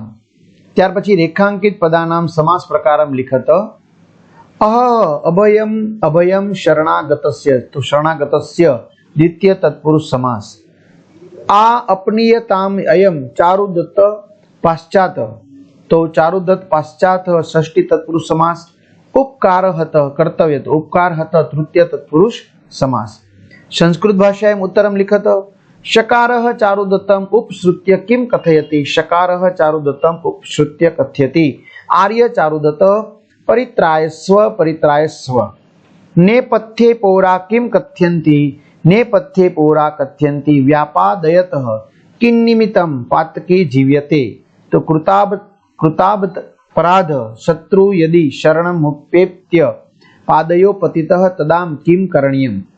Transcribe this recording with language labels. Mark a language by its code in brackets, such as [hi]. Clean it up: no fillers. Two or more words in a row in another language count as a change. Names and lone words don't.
[gu] ત્યાર પછી [sa] રેખાંકિત પદાનામ સમાસ પ્રકારમ લિખત અભયમ અભયમ શરણાગતસ્ય તો શરણાગતસ્ય દ્વિતીય તત્પુરુષ સમાસ। આ અપનીયતામ અયમ ચારુદત્ત પાશ્ચાત તો ચારુદત્ત પાશ્ચાત ષષ્ઠી તત્પુરુષ સમાસ। ઉપકારહત કર્તવ્ય તો ઉપકારહત તૃતીય તત્પુરુષ સમાસ। સંસ્કૃત ભાષાयाम् उत्तरं लिखत शकारः चारुदत्तम उपसृत्य किम कथयति शकारः चारुदत्तम उपसृत्य कथयति आर्य चारुदत्त परित्रायस्व नेपथ्ये पौरा किम कथयन्ति नेपथ्ये पौरा कथयन्ति व्यापादयतः किन्निमित्तं पातकी जीव्यते तो कृतापराध शत्रु यदि शरणमुपेत्य पादयो पतितः तदाम किम करणीयम्।